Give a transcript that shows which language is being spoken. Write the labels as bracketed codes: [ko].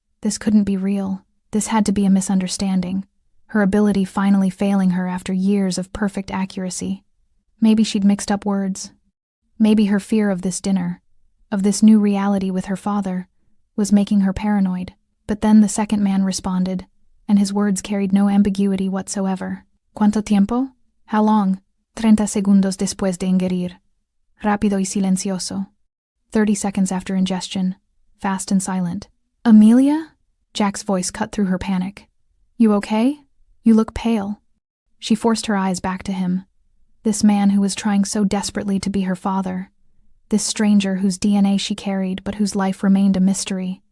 [en] This couldn't be real. This had to be a misunderstanding. Her ability finally failing her after years of perfect accuracy. Maybe she'd mixed up words. Maybe her fear of this dinner, of this new reality with her father, was making her paranoid. But then the second man responded, and his words carried no ambiguity whatsoever. [es] ¿Cuánto tiempo? [en] How long? [es] 30 segundos después de ingerir. Rápido y silencioso. [en] 30 seconds after ingestion. Fast and silent. Amelia? Jack's voice cut through her panic. You okay? You look pale. She forced her eyes back to him. This man who was trying so desperately to be her father. This stranger whose DNA she carried but whose life remained a mystery.